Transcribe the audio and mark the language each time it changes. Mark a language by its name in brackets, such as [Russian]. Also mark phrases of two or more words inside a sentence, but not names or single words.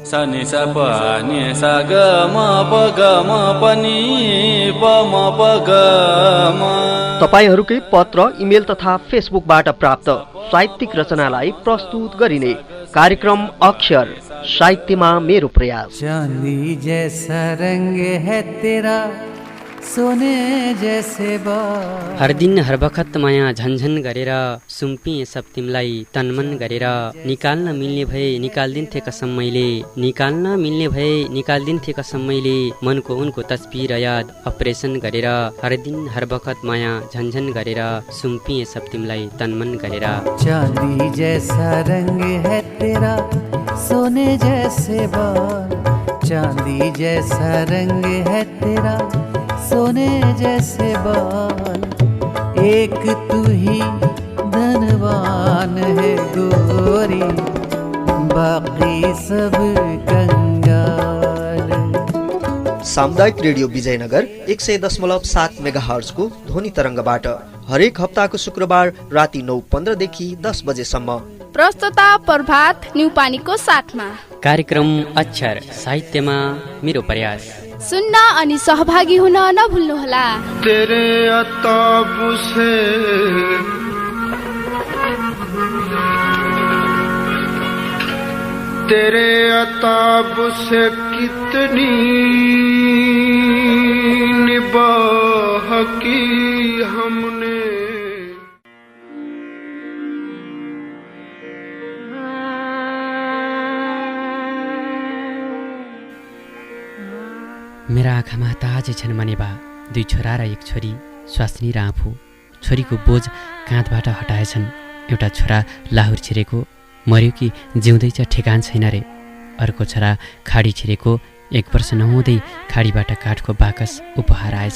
[Nepali] तपाईहरूकै पत्र इमेल तथा फेसबुकबाट प्राप्त साहित्यिक रचनालाई प्रस्तुत गरिने कार्यक्रम अक्षर साहित्यमा मेरो प्रयास। [Hindi] चांदी जैसा रंग है तेरा सोने जैसे बाल। [Nepali] हर दिन हर बखत माया झन्झन गरेर सुम्पिएँ सब तिमीलाई तनमन गरेर निकाल्न मिल्ने भए निकाल्दिन्थे कसम मैले निकाल्न मिल्ने भए निकाल्दिन्थे कसम मैले मनको उनको तस्बिर याद अपरेसन गरेर हर दिन हर बखत माया झन्झन गरेर सुम्पिएँ सब तिमीलाई तनमन गरेर। [Hindi] चांदी जैसा रंग है तेरा सोने जैसे बाल चांदी जैसा रंग है तेरा सोने जैसे बाल एक तू ही धनवान है गोरी बाकी सब कंगाल। [Nepali] सामुदायिक रेडियो विजयनगर 100.7 मेगाहर्ज को ध्वनि तरङ्गबाट हरेक हप्ताको शुक्रबार राति 9:15 देखि 10 बजेसम्म। प्रस्तुता प्रभात न्युपानीको साथमा कार्यक्रम अक्षर साहित्यमा मेरो प्रयास सुन्न अनि सहभागी हुन नभुल्नुहोला। [Hindi] तेरे अताब से तेरे अताब से कितनी निबाह की हमने। [Nepali] मेरा आँखामा ताजै छन् मनेबा दुई छोरा र एक छोरी स्वास्नी र आफू। छोरीको बोझ काँधबाट हटाएछन्। एउटा छोरा लाहुर छिरेको मर्यो कि जिउँदैछ ठेगान छैन रे। अर्को छोरा खाडी छिरेको 1 वर्ष नहुँदै खाडीबाट काठको बाकस उपहार आएछ।